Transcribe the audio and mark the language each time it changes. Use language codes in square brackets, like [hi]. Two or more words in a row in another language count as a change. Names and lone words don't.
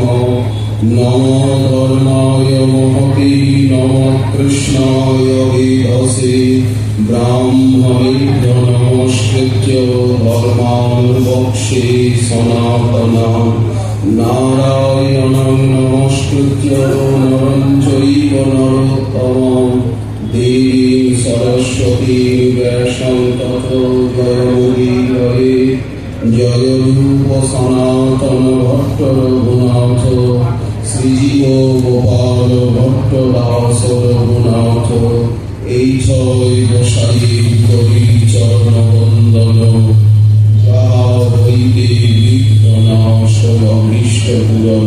[sa] নমো ধর্মায় মহতে নমঃ কৃষ্ণায় বেদসে ব্রাহ্মণেভ্যো নমস্কৃত্য ধর্মাन् বক্ষ্যে সনাতনम्। নারায়ণং নমস্কৃত্য নরং চৈব নরোত্তমং দেবীং সরস্বতীং ব্যাসং ততো জয়মুদীরয়ে। [bn] জয় রূপ সনাতন ভট্ট রঘুনাথ শ্রীজীব গোপাল ভট্ট দাস রঘুনাথ। এই ছয় গোসাই করি চরণ বন্দন যাহা হইতে বিঘ্ননাশ অভীষ্ট পূরণ।